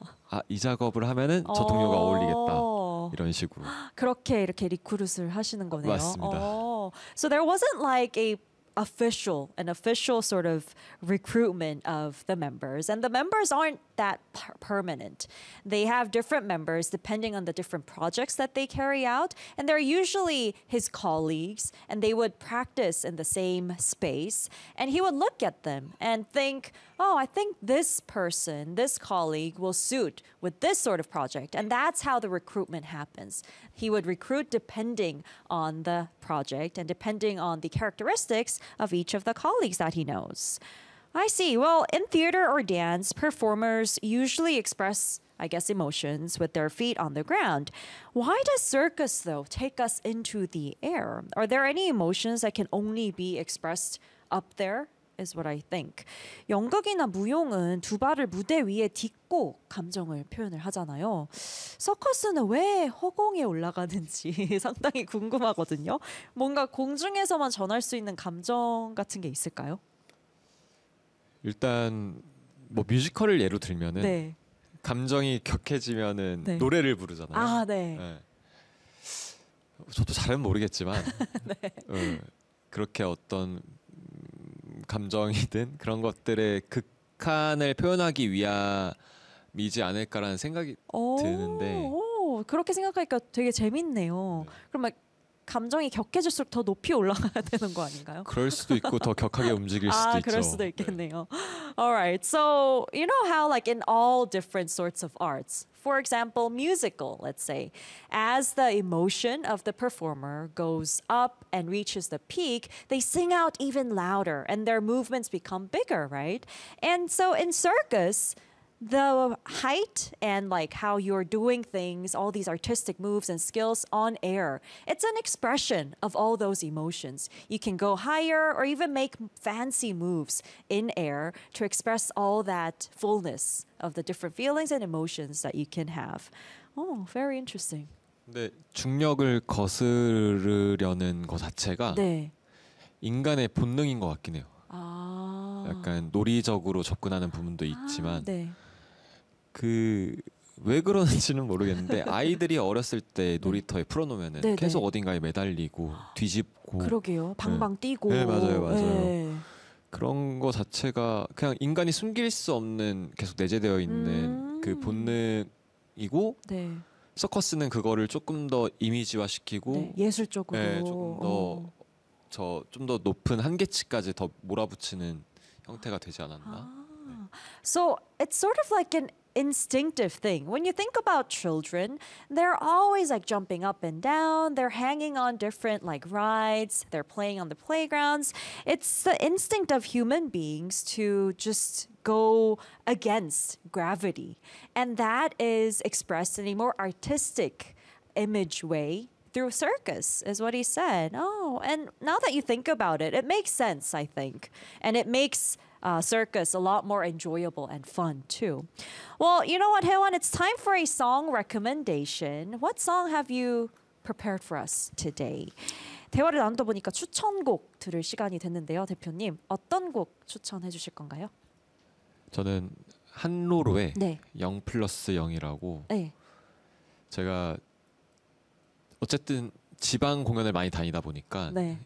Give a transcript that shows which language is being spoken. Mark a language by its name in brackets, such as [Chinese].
[Korean] 아, 이 작업을 하면은 저 동료가 어울리겠다. 이런 식으로. 그렇게 이렇게 리크루트를 하시는 거네요. 맞습니다. [English] So there wasn't like an official sort of recruitment of the members, and the members aren't that permanent. They have different members depending on the different projects that they carry out, and they're usually his colleagues, and they would practice in the same space, and he would look at them and think, oh, I think this person, this colleague will suit with this sort of project, and that's how the recruitment happens. He would recruit depending on the project and depending on the characteristics of each of the colleagues that he knows. I see. Well, in theater or dance, performers usually express, I guess, emotions with their feet on the ground. Why does circus, though, take us into the air? Are there any emotions that can only be expressed up there? Is what I think. [Korean] 연극이나 무용은 두 발을 무대 위에 딛고 감정을 표현을 하잖아요. 서커스는 왜 허공에 올라가는지 상당히 궁금하거든요. 뭔가 공중에서만 전할 수 있는 감정 같은 게 있을까요? 일단 뭐 뮤지컬을 예로 들면은 감정이 격해지면은 노래를 부르잖아요. 저도 잘은 모르겠지만 그렇게 어떤 감정이든 그런 것들의 극한을 표현하기 위함이지 않을까라는 생각이 드는데 그렇게 생각하니까 되게 재밌네요. 그럼 막 감정이 격해질수록 더 높이 올라가야 되는 거 아닌가요? 그럴 수도 있고 더 격하게 움직일 수도 아, 그럴 수도 있죠. 있겠네요. [English] All right. So, you know how like in all different sorts of arts, for example, musical, let's say, as the emotion of the performer goes up and reaches the peak, they sing out even louder and their movements become bigger, right? And so in circus, the height and like how you're doing things, all these artistic moves and skills on air, it's an expression of all those emotions. You can go higher or even make fancy moves in air to express all that fullness of the different feelings and emotions that you can have. Oh, very interesting. [Korean] 근데 중력을 거스르려는 것 자체가 인간의 본능인 것 같긴 해요. 약간 놀이적으로 접근하는 부분도 있지만 그왜 그러는지는 모르겠는데 아이들이 어렸을 때 놀이터에 풀어놓으면은 계속 어딘가에 매달리고 뒤집고 그러게요. 네. 방방 네, 맞아요, 뛰고. 맞아요. 그런 거 자체가 그냥 인간이 숨길 수 없는 계속 내재되어 있는 그 본능이고 서커스는 그거를 조금 더 이미지화시키고 예술적으로. 조금 더저좀더 높은 한계치까지 더 몰아붙이는 형태가 되지 않았나? [English] So it's sort of like an instinctive thing. When you think about children, they're always like jumping up and down. They're hanging on different like rides. They're playing on the playgrounds. It's the instinct of human beings to just go against gravity. And that is expressed in a more artistic image way through circus, is what he said. Oh, and now that you think about it, it makes sense, I think. And it makes circus a lot more enjoyable and fun too. Well, you know what, Haewon, it's time for a song recommendation. What song have you prepared for us today? [Korean] 대화를 나누다 보니까 추천곡 들을 시간이 됐는데요. 대표님, 어떤 곡 추천해 주실 건가요? 저는 한로로의 네. 0 플러스 0이라고 네. 제가 어쨌든 지방 공연을 많이 다니다 보니까 네.